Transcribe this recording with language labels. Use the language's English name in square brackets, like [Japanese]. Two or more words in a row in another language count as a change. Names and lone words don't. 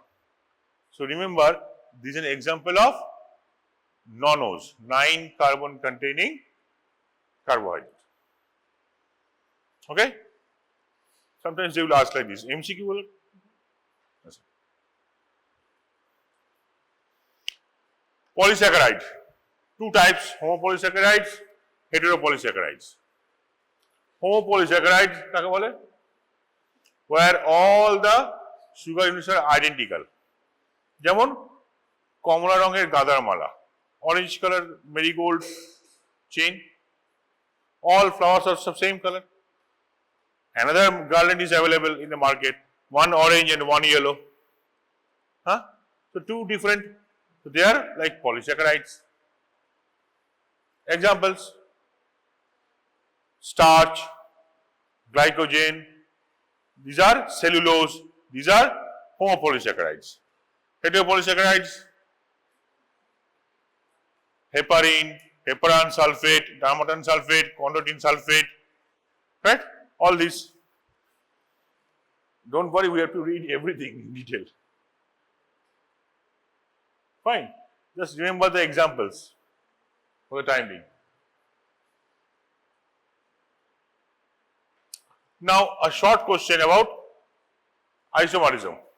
[English] So remember, this is an example of nonose, 9 carbon containing carbohydrate. Okay? Sometimes they will ask like this. MCQ will. Polysaccharide. Two types, homopolysaccharides, heteropolysaccharides. [Bangla] Homopolysaccharides কাকে বলে? [English] Where all the sugar units are identical. [Bangla] যেমন কমলা রঙের গাঁদার মালা, [English] orange color marigold chain, all flowers are of same color. Another garland is available in the market, one orange and one yellow. So two different, so they are like polysaccharides. Examples: starch, glycogen, these are cellulose, these are homopolysaccharides. Heteropolysaccharides: heparin, heparan sulfate, darmatan sulfate, chondroitin sulfate, right? All these. Don't worry, we have to read everything in detail. Fine. Just remember the examples for the time being. Now, a short question about isomerism.